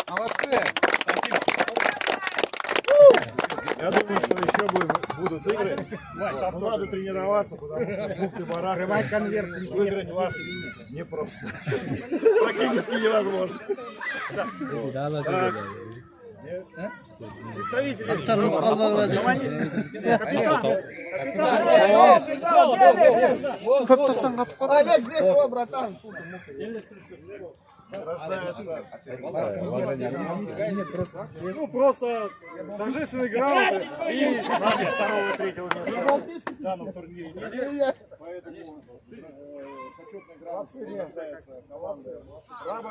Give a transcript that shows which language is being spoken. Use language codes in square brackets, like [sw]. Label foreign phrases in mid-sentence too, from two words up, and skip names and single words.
[ru] Я думаю, что еще будут игры. Но надо тренироваться, потому что в бухты-барахтах выиграть вас непросто. Практически невозможно. [kk] Көп тұрсаң қатып қалады. [ru] Олег, здесь, о, братан. Ну, просто торжественный грамоты и второго и третьего места в данном турнире. Поэтому почетная грамота является Раба.